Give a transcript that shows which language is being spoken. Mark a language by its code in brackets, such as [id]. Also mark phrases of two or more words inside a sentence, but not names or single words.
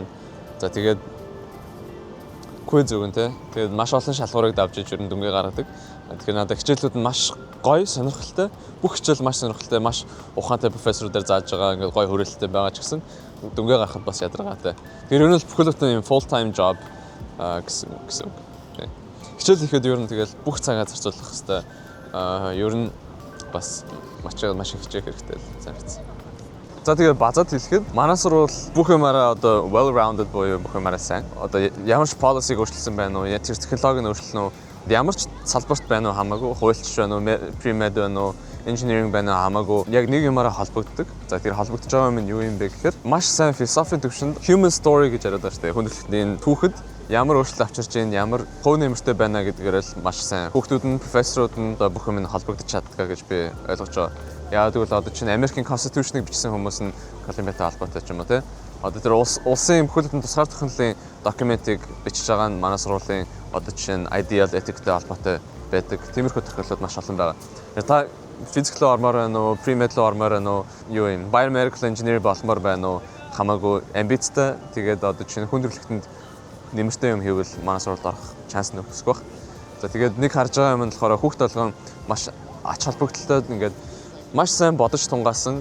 [mn] За тэгээд quiz өгнө те. Тэгээд маш олон шалгуурыг давж иж ерөн дүнгээ гаргадаг. Тэгэхээр надад хичээлүүд нь маш гоё, сонирхолтой. Бүх хичээл маш сонирхолтой, маш ухаантай профессорудаар зааж байгаа ингээд гоё хүрээлэлтэй байгаа ч гэсэн дүнгээ гаргахад бас ядаргаатай. Тэгэхээр ер нь л бүхэл бүтэн юм [en] full time job [mn] гэсэн. Хичээл хийхэд ер нь тэгэл бүх цагаа зарцуулах хэрэгтэй. Ер нь бас маш их хичээх хэрэгтэй л санагдсан. За тэгээд базаад хэлэхэд манай сурвал бүх юмараа одоо [en] well rounded [mn] буюу бүх юмараа сайн. Одоо ямар ч policy өөрчлөсөн байна уу, тэр технологиг өөрчлөн үү, ямар ч салбарт байна уу хамаагүй, хуульч байна уу, pre-med байна уу, engineering байна уу хамаагүй яг нэг юмараа холбогддог. За тэр холбогдож байгаа юм нь юу юм бэ гэхээр маш сайн философийн төвшөнд [en] human story [mn] гэж яриад байгаа шүү дээ. Хүндрэлтний түүхэд ямар өөрчлөлт авчирч байна, ямар хувь нэмэртэй байна гэдгээр л маш сайн. Хүүхдүүд нь, профессорууд нь бүх юм холбогдож чаддаг гэж би ойлгож байгаа. Яагаад гэвэл одоо чинь Америкийн Constitution-ыг бичсэн хүмүүс нь Колумбиатай холбоотой ч юм уу те. Одоо тэр улсын бүхэл бүтэн тусгаар технологийн документыг бичиж байгаа нь манай сургуулийн одоо чинь [en] ideal ethic- [mn] тэй холбоотой байдаг. Тиймэрхүү тохиолдлууд маш олон байгаа. Та физик руу ормоор байна уу, pre-med руу ормоор байна уу, юу юм, [en] biomedical engineer [mn] болмоор байна уу, хамаагүй амбицтай. Тэгээд одоо чинь хүндрэлтэнд нэмэртэй юм хийвэл манай сургуульд орох шанс нь өсөх баг. За тэгээд нэг харж байгаа юм нь болохоор хүүхд толгойн маш ач холбогдолтой ингээд маш сайн бодож тунгаасан.